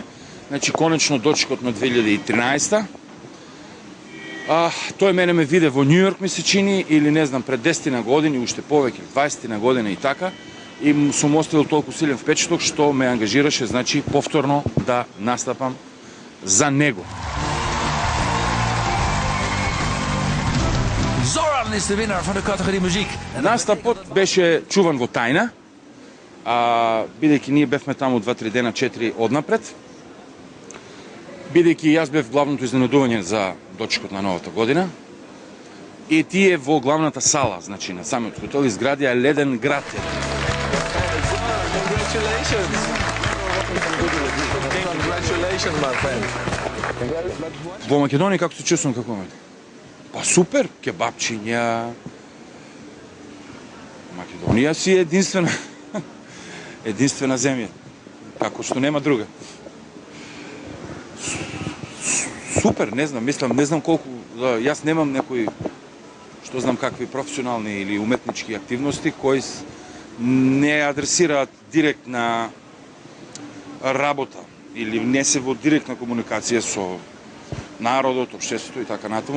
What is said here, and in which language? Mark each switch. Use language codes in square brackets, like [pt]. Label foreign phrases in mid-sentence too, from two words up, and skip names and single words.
[mk] Значи конечно дочекот на 2013. Тој мене ме виде во Њу Јорк, ми се чини, или не знам, пред 10 години, уште повеќе, 20 година и така, и сум оставил толку силен впечаток што ме ангажираше, значи, повторно да настапам за него. [nl] Zoran is de winnaar van de categorie muziek. [mk] Настапот беше чуван во тајна, бидејќи ние бевме таму 2-3 дена, 4 однапред, бидејќи јас бев главното изненадување за дочекот на новата година, и тие во главната сала, значи на самиот хотел, изградија леден град. [en] Congratulations, my friend. [mk] Во Македонија како се чувствувам како момент? Па супер, кебапчиња. Македонија си е единствена земја, како што нема друга. Супер, не знам колку, јас немам некои, што знам какви професионални или уметнички активности кои не адресираат директна работа или не се во директна комуникација со народот, општеството и така натаму.